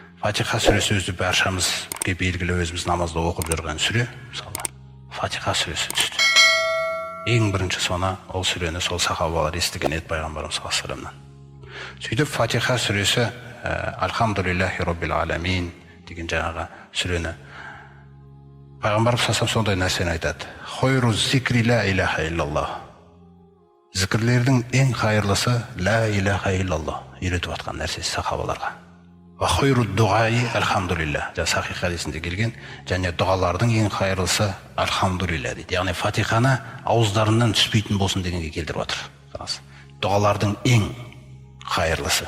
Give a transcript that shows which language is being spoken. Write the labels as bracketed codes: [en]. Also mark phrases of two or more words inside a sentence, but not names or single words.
[kk] Фатиха сүресі өзі баршамызға белгілі, өзіміз намазда оқып жүрген сүре. Мысалы, Фатиха сүресі түсті. Ең бірінші соны ол сүрені сол сахабалар естіген еді пайғамбарымыз [ar] صلى الله عليه وسلم. [kk] Сөйтіп Фатиха сүресі [ar] الحمد لله رب العالمين [kk] деген жаңағы сүрені пайғамбарымыз [ar] صلى الله عليه وسلم [kk] сондай нәрсені айтады. [ar] خير الذكر لا إله إلا الله. [kk] Зікірлердің ең хайырлысы [ar] لا إله إلا الله [kk] үйретіп жатқан нәрсесі сахабаларға. [ar] وخير الدعاء الحمد لله. [kk] Сахих хадисінде келген, және дұғалардың ең хайырлысы альхамдулиллах дейді. Яғни Фатиханы ауыздарынан түспейтін болсын дегенге келтіріп отыр. Дұғалардың ең хайырлысы.